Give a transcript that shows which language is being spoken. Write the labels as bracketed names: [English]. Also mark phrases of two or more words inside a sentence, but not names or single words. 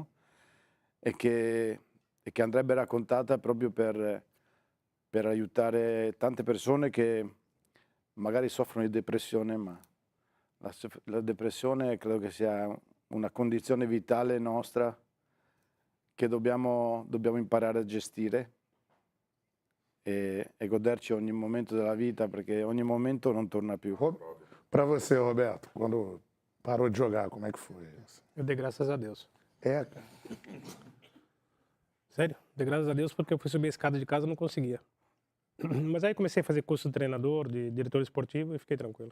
[Italian] E che andrebbe raccontata proprio per aiutare tante persone che magari soffrono di depressione, ma la depressione credo che sia una condizione vitale nostra che dobbiamo imparare a gestire e goderci ogni momento della vita, perché ogni momento non torna più. [Portuguese] Para você, Roberto, quando parou de jogar, como é que foi? Eu dei graças a Deus. É, cara. Sério, dei graças a Deus porque eu fui subir a escada de casa e não conseguia. Mas aí comecei a fazer curso de treinador, de diretor esportivo e fiquei tranquilo.